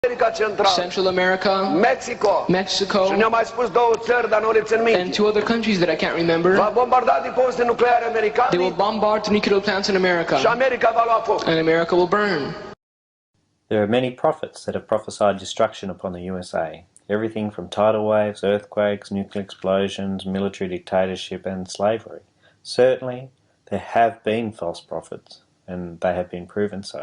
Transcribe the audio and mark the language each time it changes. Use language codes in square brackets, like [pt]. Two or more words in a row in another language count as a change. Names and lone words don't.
[ro] America Centrală, [en] Central America, Mexico, [ro] și ne-au mai spus două țări, dar nu le țin minte. [en] and two other countries that I can't remember. [ro] Va bombarda depozite nucleare [en] They [ro] americane [en] will bombard the nuclear plants in [ro] și America, America va lua foc. [en] and America will burn. There are many prophets that have prophesied destruction upon the USA. Everything from tidal waves, earthquakes, nuclear explosions, military dictatorship and slavery. Certainly, there have been false prophets, and they have been proven so.